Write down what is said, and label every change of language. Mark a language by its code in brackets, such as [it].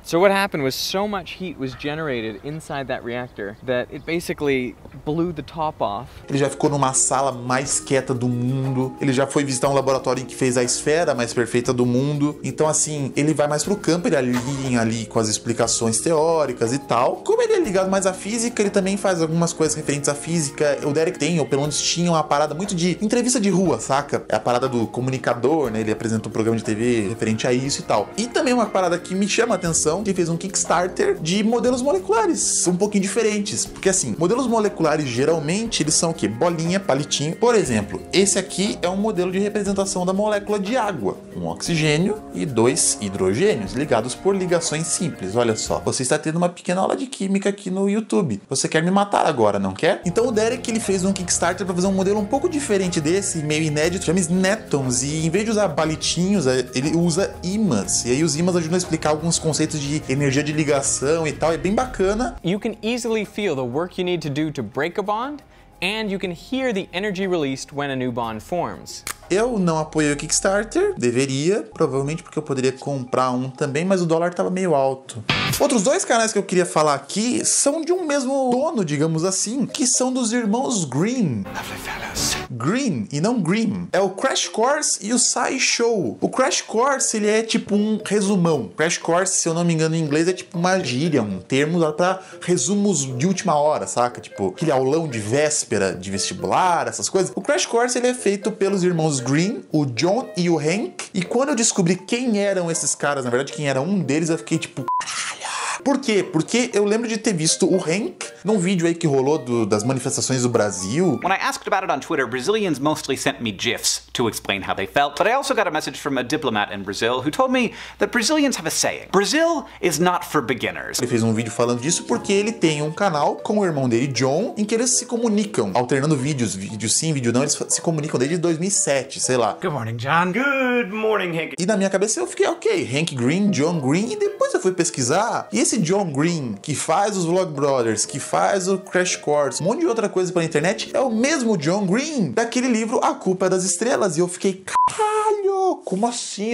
[en] So what happened was so much heat was generated inside that reactor that it basically blew the top off. [pt] Ele já ficou numa sala mais quieta do mundo, ele já foi visitar um laboratório que fez a esfera mais perfeita do mundo. Então assim, ele vai mais pro campo, ele alinha ali com as explicações teóricas e tal. Como ele é ligado mais à física, ele também faz algumas coisas referentes à física. O Derek tem, ou pelo menos tinha, uma parada muito de entrevista de rua, saca? É a parada do comunicador, né? Ele apresenta um programa de TV referente a isso e tal. E também uma parada que me chama a atenção, que fez um Kickstarter de modelos moleculares, um pouquinho diferentes. Porque assim, modelos moleculares geralmente eles são o quê? Bolinha, palitinho. Por exemplo, esse aqui é um modelo de representação da molécula de água. Um oxigênio e 2 hidrogênios, ligados por ligações simples. Olha só, você está tendo uma pequena aula de química aqui no YouTube. Você quer me matar agora, não quer? Então o Derek, ele fez um Kickstarter para fazer um modelo um pouco diferente desse, meio inédito, chama Netons, e em vez de usar palitinhos, ele usa ímãs, e aí os ímãs ajudam a explicar alguns conceitos de energia de ligação e tal, é bem bacana. [en] You can easily feel the work you need to do to break a bond, and you can hear the energy released when a new bond forms. [pt] Eu não apoiei o Kickstarter, deveria, provavelmente porque eu poderia comprar um também, mas o dólar tava meio alto. Outros dois canais que eu queria falar aqui são de um mesmo dono, digamos assim, que são dos irmãos Green. Green e não Green. É o Crash Course e o SciShow. O Crash Course, ele é tipo um resumão. Crash Course, se eu não me engano em inglês, é tipo uma gíria, um termo pra resumos de última hora, saca? Tipo, aquele aulão de véspera de vestibular, essas coisas. O Crash Course, ele é feito pelos irmãos Green, o John e o Hank. E quando eu descobri quem eram esses caras, na verdade, quem era um deles, eu fiquei tipo, caralho. Por quê? Porque eu lembro de ter visto o Hank num vídeo aí que rolou das manifestações do Brasil. [en] When I asked about it on Twitter, Brazilians mostly sent me GIFs to explain how they felt, but I also got a message from a diplomat in Brazil who told me that Brazilians have a saying: Brazil is not for beginners. [pt] Ele fez um vídeo falando disso porque ele tem um canal com o irmão dele, John, em que eles se comunicam, alternando vídeo sim, vídeo não, eles se comunicam desde 2007, sei lá. [en] Good morning, John. Good morning, Hank. [pt] E na minha cabeça eu fiquei, ok, Hank Green, John Green, e depois eu fui pesquisar, e esse John Green, que faz os Vlogbrothers, que faz o Crash Course, um monte de outra coisa pela internet, é o mesmo John Green daquele livro A Culpa é das Estrelas, e eu fiquei, caralho, como assim?